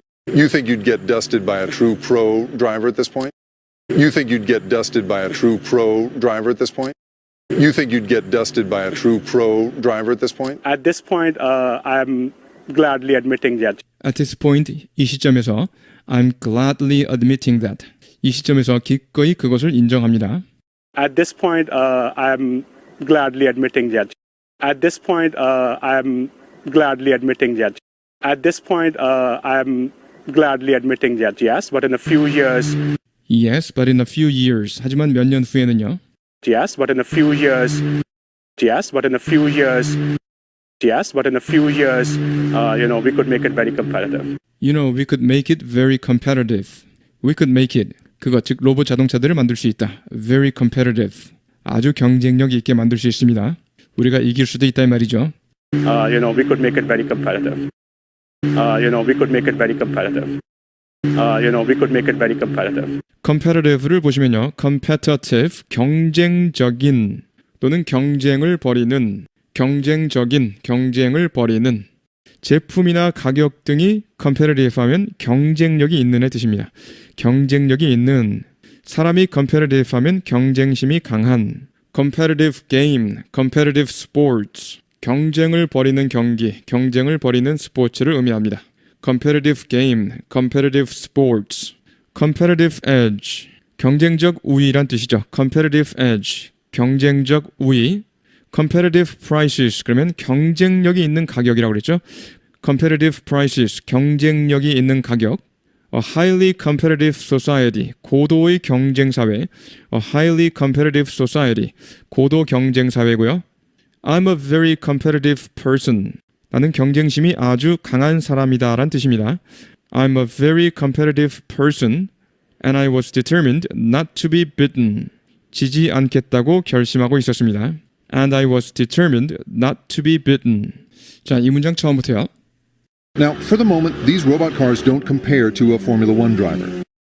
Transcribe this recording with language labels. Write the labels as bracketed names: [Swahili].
[English] You think you'd get dusted by a true pro driver at this point? You think you'd get dusted by a true pro driver at this point? You think you'd get dusted by a true pro driver at this point? At this point, I'm gladly admitting that. At this point, [Korean] 이 시점에서 [English] I'm gladly admitting that. [Korean] 이 시점에서 기꺼이 그것을 인정합니다. [English] At this point, I'm gladly admitting that. At this point, I'm gladly admitting that. At this point, I'm gladly admitting that. Yes, but in a few years. Yes, but in a few years. [Korean] 하지만 몇 년 후에는요. [English] Yes, but in a few years. Yes, but in a few years. Yes, but in a few years, we could make it very competitive. We could make it very competitive. We could make it. [Korean] 그것, 즉 로봇 자동차들을 만들 수 있다. [English] Very competitive. [Korean] 아주 경쟁력 있게 만들 수 있습니다. 우리가 이길 수도 있다 이 말이죠. [English] We could make it very competitive. We could make it very competitive. We could make it very competitive. [Korean] competitive를 보시면요. competitive, 경쟁적인 또는 경쟁을 벌이는 경쟁을 벌이는 제품이나 가격 등이 competitive 하면 경쟁력이 있는의 뜻입니다. 경쟁력이 있는 사람이 competitive 하면 경쟁심이 강한 [English] competitive game, competitive sports [Korean] 경쟁을 벌이는 경기, 경쟁을 벌이는 스포츠를 의미합니다. [English] competitive game, competitive sports competitive edge [Korean] 경쟁적 우위란 뜻이죠. [English] competitive edge [Korean] 경쟁적 우위 [English] competitive prices [Korean] 그러면 경쟁력이 있는 가격이라고 그랬죠. [English] competitive prices [Korean] 경쟁력이 있는 가격 [English] a highly competitive society [Korean] 고도의 경쟁 사회 [English] a highly competitive society [Korean] 고도 경쟁 사회고요. [English] I'm a very competitive person [Korean] 나는 경쟁심이 아주 강한 사람이다 라는 뜻입니다. [English] I'm a very competitive person and I was determined not to be beaten [Korean] 지지 않겠다고 결심하고 있었습니다. [English] And I was determined not to be beaten. [Korean] 자, 이 문장 처음부터요. [English] Now, for the moment, these robot cars don't compare to a Formula One driver.